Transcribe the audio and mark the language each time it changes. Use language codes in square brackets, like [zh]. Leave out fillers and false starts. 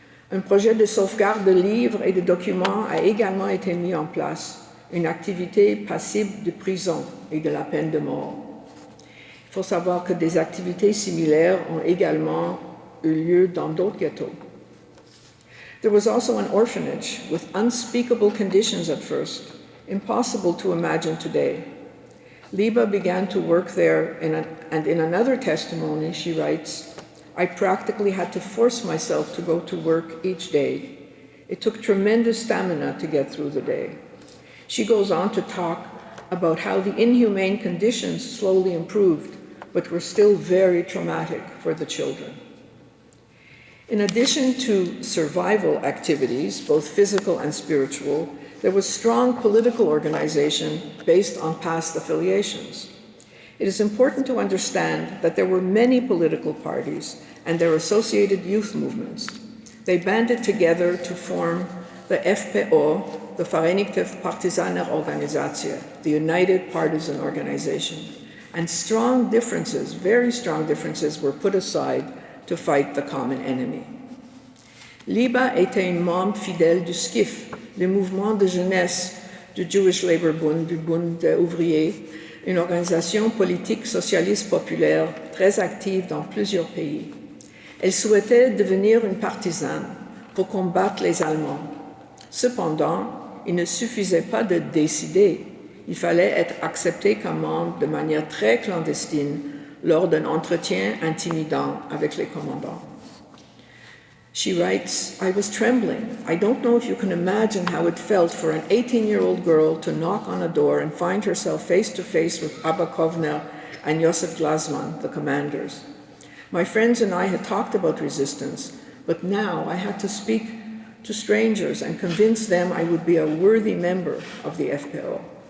[fr] Un projet de sauvegarde de livres et de documents a également été mis en place, une activité passible de prison et de la peine de mort. Il faut savoir que des activités similaires ont également eu lieu dans d'autres ghettos. [en] There was also an orphanage with unspeakable conditions at first, impossible to imagine today. Liba began to work there, and in another testimony, she writes, I practically had to force myself to go to work each day. It took tremendous stamina to get through the day. She goes on to talk about how the inhumane conditions slowly improved, but were still very traumatic for the children. In addition to survival activities, both physical and spiritual, there was strong political organization based on past affiliations. It is important to understand that there were many political parties and their associated youth movements. They banded together to form the FPO, the Vereinigte Partisanenorganisatie, the United Partisan Organization, and strong differences, very strong differences, were put aside to fight the common enemy. [fr] Liba était une membre fidèle du SCIF, le mouvement de jeunesse du Jewish Labour Bund, du Bund ouvrier, une organisation politique socialiste populaire très active dans plusieurs pays. Elle souhaitait devenir une partisane pour combattre les Allemands. Cependant, il ne suffisait pas de décider, il fallait être accepté comme membre de manière très clandestine lors d'un entretien intimidant avec les commandants. [en] She writes, I was trembling. I don't know if you can imagine how it felt for an 18-year-old girl to knock on a door and find herself face to face with Abba Kovner and Yosef Glasman, the commanders. My friends and I had talked about resistance, but now I had to speak to strangers and convince them I would be a worthy member of the FPO.